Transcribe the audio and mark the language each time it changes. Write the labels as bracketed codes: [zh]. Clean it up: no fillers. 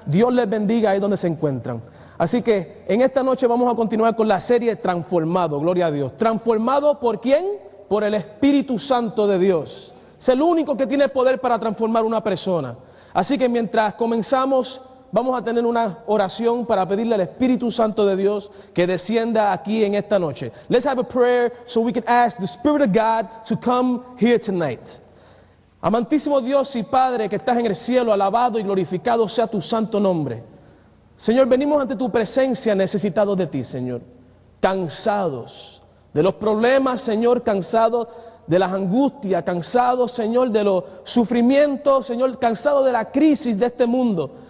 [es] Dios les bendiga ahí donde se encuentran. Así que en esta noche vamos a continuar con la serie Transformado, gloria a Dios. ¿Transformado por quién? Por el Espíritu Santo de Dios. Es el único que tiene poder para transformar una persona. Así que mientras comenzamos, vamos a tener una oración para pedirle al Espíritu Santo de Dios que descienda aquí en esta noche. [en] Let's have a prayer so we can ask the Spirit of God to come here tonight. [es] Amantísimo Dios y Padre que estás en el cielo, alabado y glorificado sea tu santo nombre. Señor, venimos ante tu presencia necesitados de ti, Señor. Cansados de los problemas, Señor, cansados de las angustias, cansados, Señor, de los sufrimientos, Señor, cansados de la crisis de este mundo.